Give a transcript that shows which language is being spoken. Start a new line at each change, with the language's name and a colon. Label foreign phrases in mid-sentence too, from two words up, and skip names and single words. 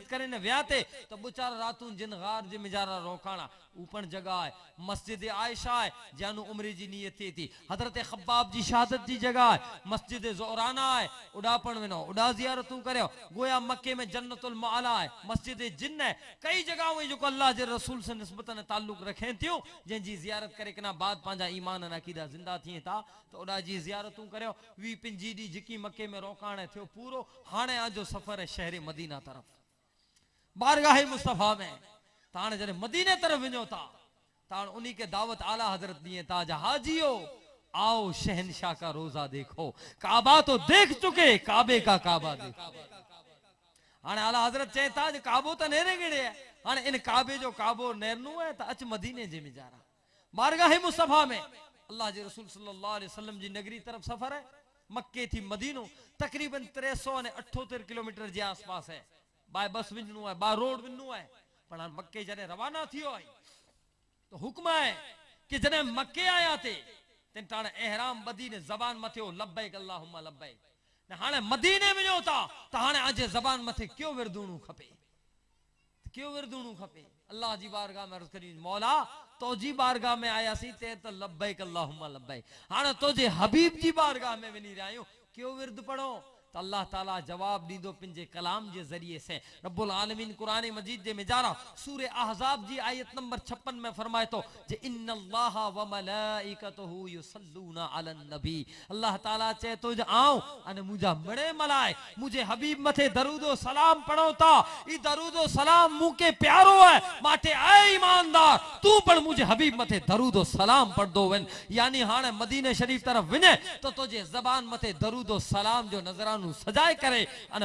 Kachhi: करे ने व्याते तो बुचारा रातूं जिन गार जे मिजारा रोकाणा ऊपर जगह है मस्जिद आयशा है जानु उमरी जी नियत थी थी हजरत खब्बाब जी शहादत जी जगह है मस्जिद ज़ोराना है उड़ापण विनो उड़ा जियारतूं करियो गोया मक्के में जन्नतुल मआला है मस्जिद जिन्न है कई जगह हुई जो अल्लाह जे रसूल से निस्बतन ताल्लुक रखें थियूं जिन जी जियारत करे कना बाद पांजा ईमान अने अकीदा जिंदा थिए था तो उड़ा जी जियारतूं करियो 20 डी जिकी मक्के में रोकाण थियो पूरो हाणे आजो सफर है शहर मदीना तरफ बारगाह मुस्तफा में तान जने मदीने तरफ विनो था तान उन्हीं के दावत आला हजरत दिए ताजा
Urdu: حاجیو آؤ شہنشاہ کا روضہ دیکھو کعبہ تو دیکھ چکے کعبے کا کعبہ دیکھو
Kachhi: हाने आला हजरत चेता जो काबो तो नेरे गिड़े है हाने इन काबे जो काबो नेरनु है तो अच मदीने जे में जारा बारगाह मुस्तफा में अल्लाह जे रसूल
Arabic: صلى الله عليه وسلم
Kachhi: जी नगरी तरफ सफर है मक्के थी मदीनो तकरीबन 378 किलोमीटर जे आसपास है
English: by bus
Kachhi: विनु है
English: by road
Kachhi: विनु है पर मक्के जने रवाना थियो है तो हुक्म है कि जने मक्के आया थे तिन ताणे एहराम बदी ने जबान मथियो
Arabic: لبيك اللهم
Kachhi: लब्बैक ने हाने मदीने में जो था तो हाने आज जबान मथे क्यों विरदूणू खपे क्यों विरदूणू खपे अल्लाह जी बारगाह में अर्ज करी मौला तो जी बारगाह में आया सी ते तो
Arabic: لبيك اللهم لبيك
Kachhi: हाने तो जे हबीब जी बारगाह में वनी रहियो क्यों विरद पढ़ो तो अल्लाह ताला जवाब दीदो पिंजे कलाम जे जरिए से
Arabic: رب العالمين
Kachhi: कुरान मजीद जे मिजारा सूरे अहज़ाब जी आयत नंबर 56 में फरमाए तो जे
Arabic: إن الله وملائكته يصلون على النبي
Kachhi: अल्लाह ताला चे तो जे आओ अने मुजा बड़े मलाए मुझे हबीब मथे दरूदो सलाम पढ़ो ता ई दरूदो सलाम मुके प्यारो है माटे ऐ ईमानदार तू पण मुझे हबीब मथे दरूदो सलाम पढ़ दो वन यानी हाने मदीने शरीफ तरफ विने तो तुझे जबान मथे दरूदो सलाम जो नजरा सजाए करे अने